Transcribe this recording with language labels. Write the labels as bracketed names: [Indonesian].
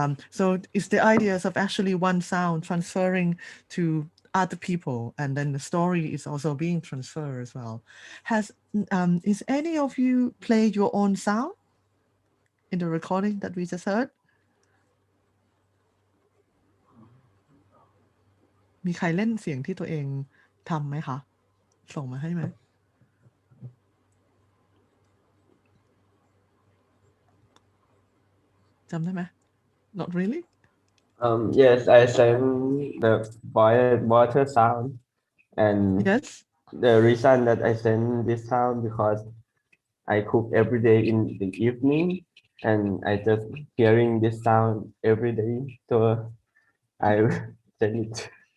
[English] So it's the ideas of actually one sound transferring to other people, and then the story is also being transferred as well. Is any of you play your own sound in the recording that we just heard? [Thai] มีใครเล่นเสียงที่ตัวเองทำไหมคะส่งมาให้ไหมจำได้ไหม [English] Not really. Yes, I sang the water sound, and Yes. the reason that I sing this sound because I cook every day in the evening, and I just hearing this sound every day, so I sing it.